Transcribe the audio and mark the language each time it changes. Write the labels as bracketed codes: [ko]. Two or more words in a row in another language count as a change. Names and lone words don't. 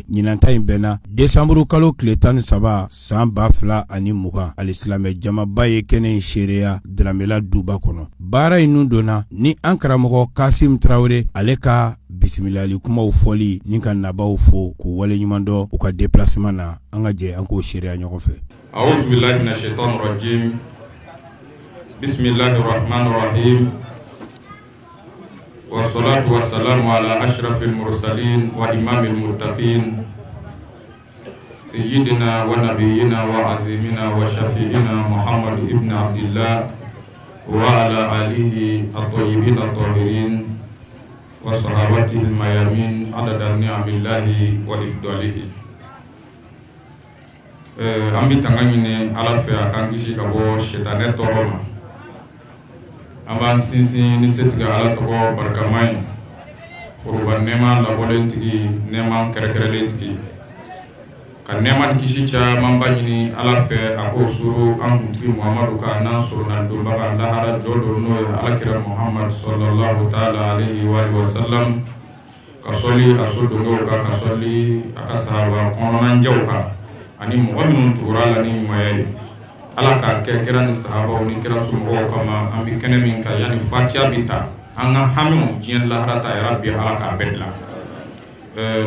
[bm] Ɲinanta in bɛnna Desanburu kalo tile 13 san 2020 alisilamɛ jamaba ye kɛnɛ in seereya Dramela duba kɔnɔ. Baara in nun donna ni an karamɔgɔ Kasim Traore ale ka bisimilali kumaw fɔli ni ka nabaw fo k'u wale ɲuman dɔ u ka déplacement na an ka jɛ an k'o seereya ɲɔgɔn fɛ. [ar] أعوذ بالله من الشيطان الرجيم بسم الله الرحمن الرحيم والصلاة والسلام على أشرف المرسلين وإمام المتقين سيدنا ونبينا وعزيمنا وشفيعنا محمد ابن عبد الله وعلى آله الطيبين الطاهرين وصحابته الميامين عدد نعم الله وإفضاله. [bm] An bɛ tanga ɲini Ala fɛ a k'an kisi ka bɔ sitanɛ tɔɔrɔ ma. An b'an sinsin ni setigi Ala tɔgɔ barikama ye, foroba nɛɛma labɔlen tigi, nɛɛma kɛrɛkɛrɛlen tigi. Ka nɛɛma ni kisi caman ba ɲini Ala fɛ a k'o suru an kuntigi Muhamadu kan n'an sɔrɔna donbaga lahara jɔ don n'o ye Alakira Muhammad [ar] صلى الله تعالى عليه وسلم. [bm] Ka sɔli a so donkew kan, ka sɔli a ka sahaba kɔnɔnajɛw kan. Ani mɔgɔ minnu tugura la ni ɲumanya ye. Ala k'a kɛ kira ni sahabaw ni kira somɔgɔw kama an bɛ kɛnɛ min kan yanni fatiya bɛ ta an ka hamiw diɲɛ lahara ta yɛrɛ bi Ala k'a bɛɛ dilan.